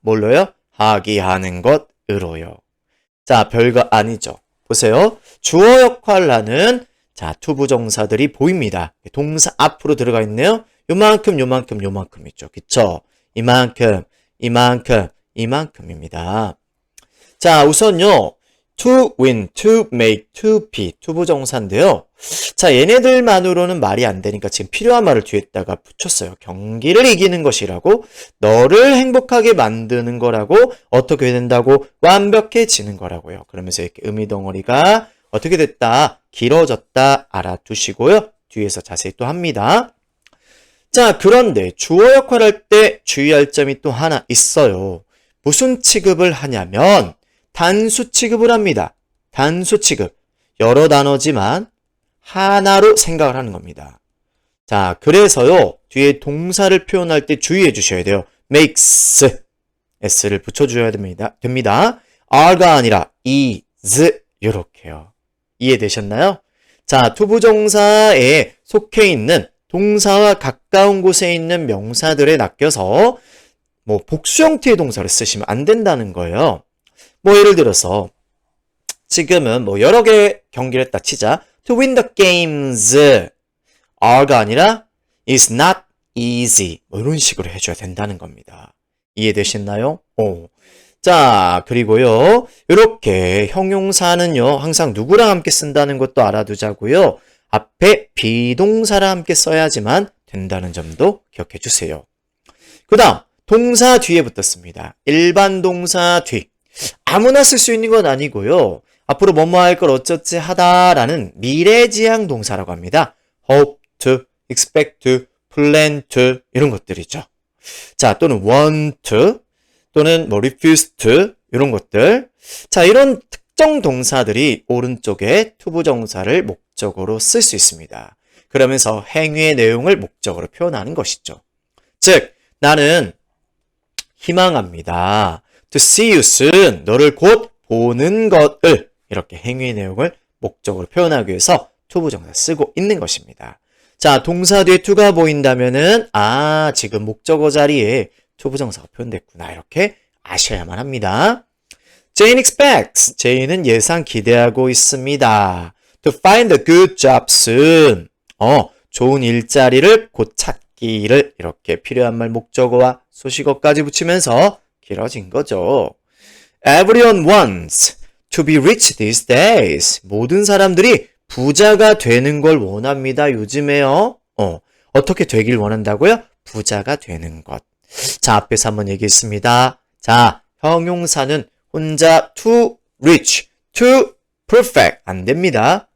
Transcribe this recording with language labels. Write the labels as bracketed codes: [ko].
[ko] 뭘로요? 하기 하는 것으로요. 자, 별거 아니죠. 보세요. 주어 역할을 하는 자 투부정사들이 보입니다. 동사 앞으로 들어가 있네요. 요만큼 요만큼 요만큼 있죠. 그쵸? 이만큼 이만큼 이만큼입니다. 자, 우선요 to win, to make, to be 투부정사인데요. 자, 얘네들만으로는 말이 안 되니까 지금 필요한 말을 뒤에다가 붙였어요. 경기를 이기는 것이라고, 너를 행복하게 만드는 거라고, 어떻게 된다고, 완벽해지는 거라고요. 그러면서 이렇게 의미 덩어리가 어떻게 됐다, 길어졌다 알아두시고요. 뒤에서 자세히 또 합니다. 자, 그런데 주어 역할을 할 때 주의할 점이 또 하나 있어요. 무슨 취급을 하냐면 단수 취급을 합니다. 단수 취급. 여러 단어지만 하나로 생각을 하는 겁니다. 자, 그래서요 뒤에 동사를 표현할 때 주의해 주셔야 돼요. makes s를 붙여줘야 됩니다. are가 아니라 is 이렇게요. 이해되셨나요? 자, 투부정사에 속해 있는 동사와 가까운 곳에 있는 명사들에 낚여서 뭐 복수 형태의 동사를 쓰시면 안 된다는 거예요. 뭐 예를 들어서 지금은 뭐 여러 개 경기를 했다 치자. [en] To win the games are [ko] 가 아니라 [en] is not easy. [ko] 뭐 이런 식으로 해줘야 된다는 겁니다. 이해되셨나요? 자, 그리고요. 이렇게 형용사는요. 항상 누구랑 함께 쓴다는 것도 알아두자고요. 앞에 비동사랑 함께 써야지만 된다는 점도 기억해 주세요. 그 다음 동사 뒤에 붙었습니다. 일반 동사 뒤. 아무나 쓸 수 있는 건 아니고요. 앞으로 뭐뭐 할 걸 어쩌지 하다라는 미래지향 동사라고 합니다. [en] hope to, expect to, plan to 이런 것들이죠. [ko] 자, 또는 want to 또는 뭐 refuse to 이런 것들. 자, 이런 특정 동사들이 오른쪽에 투부정사를 목적으로 쓸 수 있습니다. 그러면서 행위의 내용을 목적으로 표현하는 것이죠. 즉, 나는 희망합니다. [en] To see you soon. [ko] 너를 곧 보는 것을 이렇게 행위의 내용을 목적으로 표현하기 위해서 투부정사 쓰고 있는 것입니다. 자, 동사 뒤에 to가 보인다면은 지금 목적어 자리에 투부정사가 표현됐구나. 이렇게 아셔야만 합니다. [en] Jane expects. [ko] Jane은 예상 기대하고 있습니다. [en] To find a good job soon. [ko] 좋은 일자리를 곧 찾기를 이렇게 필요한 말 목적어와 소식어까지 붙이면서 길어진 거죠. [en] Everyone wants to be rich these days. [ko] 모든 사람들이 부자가 되는 걸 원합니다. 요즘에요. 어떻게 되길 원한다고요? 부자가 되는 것. 자, 앞에서 한번 얘기했습니다. 자, 형용사는 혼자 to rich, to perfect 안 됩니다.